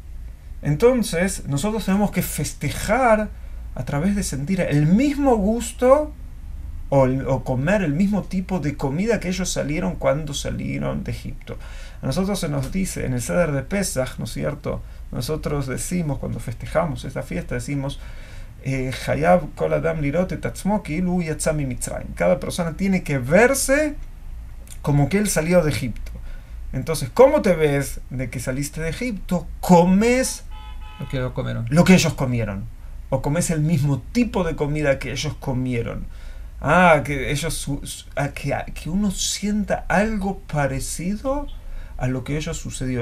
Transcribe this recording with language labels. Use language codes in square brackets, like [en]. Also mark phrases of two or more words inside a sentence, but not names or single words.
[es] Entonces nosotros tenemos que festejar a través de sentir el mismo gusto o comer el mismo tipo de comida que ellos salieron cuando salieron de Egipto. A nosotros se nos dice en el Seder de Pesaj, ¿no es cierto? Nosotros decimos, cuando festejamos esta fiesta, decimos: [he] חייב כל אדם לראות את עצמו כאילו יצא ממצרים. [es] Cada persona tiene que verse como que él salió de Egipto. Entonces, ¿cómo te ves de que saliste de Egipto? Comes lo que ellos comieron. O comes el mismo tipo de comida que ellos comieron. Que uno sienta algo parecido a lo que ellos sucedió.